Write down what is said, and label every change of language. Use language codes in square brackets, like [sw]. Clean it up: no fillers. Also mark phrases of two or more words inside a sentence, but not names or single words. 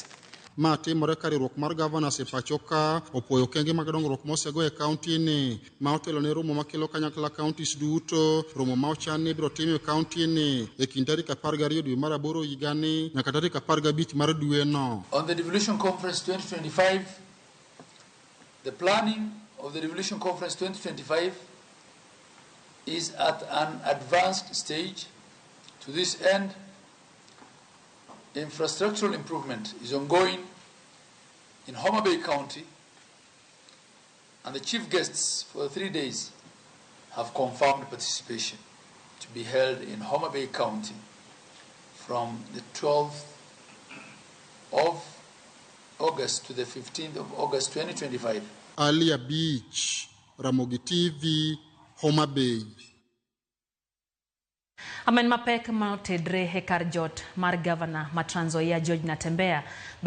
[luo] Ma timore ka riwruok mar governors e pachoka opoyo kenge mag dongruok mosego e kaunti ni ma otelo ne romo makelo kanyakla counties duto romo ma ochan ni biro tim e kaunti ni e kind tarik 12 dwe mar 8 higani nyaka tarik 15 mar dwe no. [en] On the devolution conference 2025, the planning of the devolution conference 2025 is at an advanced stage. To this end, infrastructural improvement is ongoing in Homa Bay County, and the chief guests for the 3 days have confirmed participation to be held in Homa Bay County from the 12th of August to the 15th of August 2025. Ali Abich, Ramogi TV, Homa Bay. [luo] Amen mapek ma otedre hekar jot mar Governor ma Trans Nzoia George Natembea